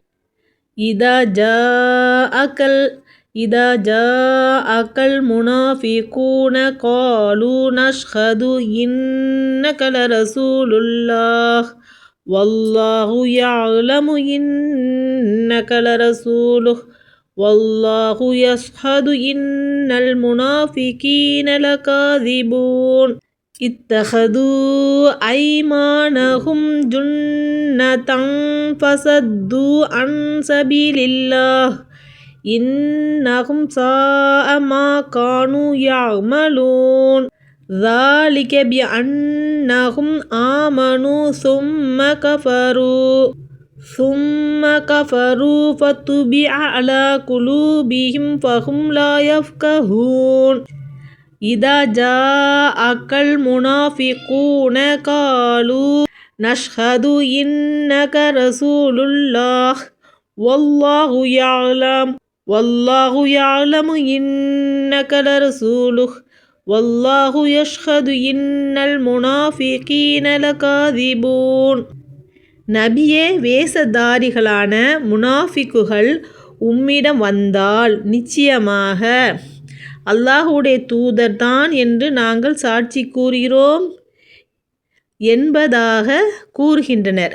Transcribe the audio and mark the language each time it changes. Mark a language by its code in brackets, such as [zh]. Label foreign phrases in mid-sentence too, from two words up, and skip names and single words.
[ar] إذا جاءك المنافقون قالوا نشهد إنك لرسول الله والله يعلم إنك لرسوله والله يشهد إن المنافقين لكاذبون. اتخذوا أيمانهم جنة فصدوا عن سبيل الله إنهم ساء ما كانوا يعملون. ذَلِكَ بِأَنَّهُمْ آمَنُوا ثُمَّ كَفَرُوا فَطُبِعَ عَلَى قُلُوبِهِمْ فَهُمْ لَا يَفْقَهُونَ. إِذَا جَاءَكَ الْمُنَافِقُونَ قَالُوا نَشْهَدُ إِنَّكَ رَسُولُ اللَّهِ وَاللَّهُ يَعْلَمُ إِنَّكَ لَرَسُولُهُ والله يشهد إن المنافقين لكاذبون. [ta] நபியே, வேஷதாரிகளான முனாஃபிக்குகள் உம்மிடம் வந்தால் நிச்சயமாக அல்லாஹுடைய தூதர்தான் என்று நாங்கள் சாட்சி கூறுகிறோம் என்பதாக கூறுகின்றனர்.